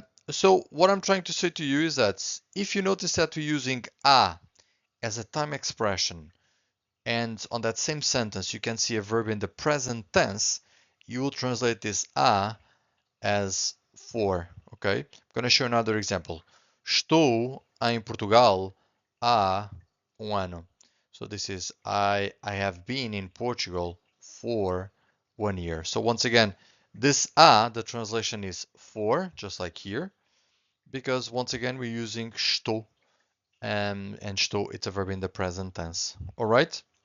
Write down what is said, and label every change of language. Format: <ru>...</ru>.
<en>So what I'm trying to say to you is that if you notice that we're using a as a time expression, and on that same sentence you can see a verb in the present tense, you will translate this a as for, okay? I'm going to show another example.</en> <pt>Estou em Portugal há ano.</pt> <en>So this is I have been in Portugal for 1 year. So once again, this the translation is for, just like here, because once again we're using estou, and estou, it's a verb in the present tense. All right?</en>